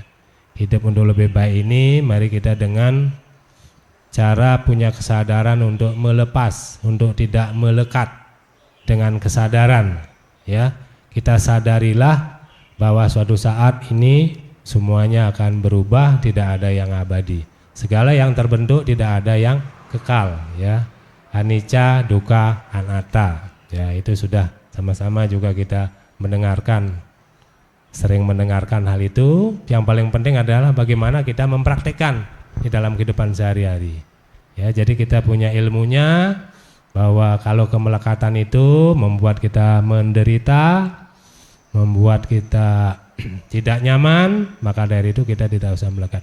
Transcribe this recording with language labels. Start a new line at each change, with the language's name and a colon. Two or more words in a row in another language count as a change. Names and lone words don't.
Indonesian: Hidup untuk lebih baik ini mari kita dengan cara punya kesadaran untuk melepas, untuk tidak melekat dengan kesadaran ya. Kita sadarilah bahwa suatu saat ini semuanya akan berubah, tidak ada yang abadi. Segala yang terbentuk tidak ada yang kekal ya.
Pali: Anicca, dukkha, anatta.
Indonesian: Ya, itu sudah sama-sama juga kita mendengarkan, sering mendengarkan hal itu. Yang paling penting adalah bagaimana kita mempraktikkan di dalam kehidupan sehari-hari. Ya, jadi kita punya ilmunya bahwa kalau kemelekatan itu membuat kita menderita, membuat kita tidak nyaman, maka dari itu kita tidak usah melekat.